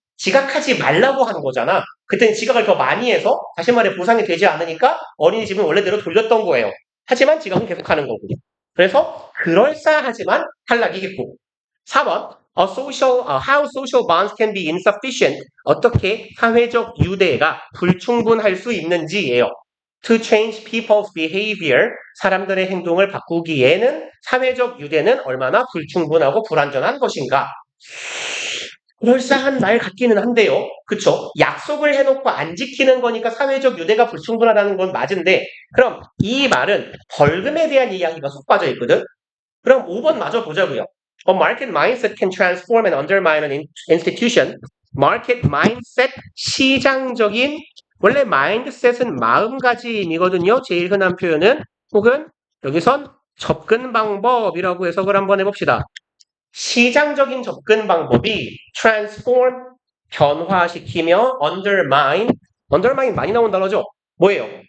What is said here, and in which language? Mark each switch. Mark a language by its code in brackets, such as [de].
[ko] 지각하지 말라고 한 거잖아. 그때는 지각을 더 많이 해서 다시 말해 보상이 되지 않으니까 어린이집은 원래대로 돌렸던 거예요. 하지만 지각은 계속하는 거고. 그래서 그럴싸하지만 탈락이겠고. [en] 4번 how social bonds can be insufficient. [ko] 어떻게 사회적 유대가 불충분할 수 있는지예요. [en] To change people's behavior. [ko] 사람들의 행동을 바꾸기에는 사회적 유대는 얼마나 불충분하고 불완전한 것인가. 그럴싸한 말 같기는 한데요. 그쵸? 약속을 해놓고 안 지키는 거니까 사회적 유대가 불충분하다는 건 맞은데 그럼 이 말은 벌금에 대한 이야기가 쏙 빠져 있거든. 그럼 5번 마저 보자고요. [en] A market mindset can transform and undermine an institution. [ko] market mindset, 시장적인 원래 mindset은 마음가짐이거든요. 제일 흔한 표현은 혹은 여기선 접근 방법이라고 해석을 한번 해봅시다. 시장적인 접근 방법이 transform, 변화시키며 undermine 많이 나온 단어죠. 뭐예요?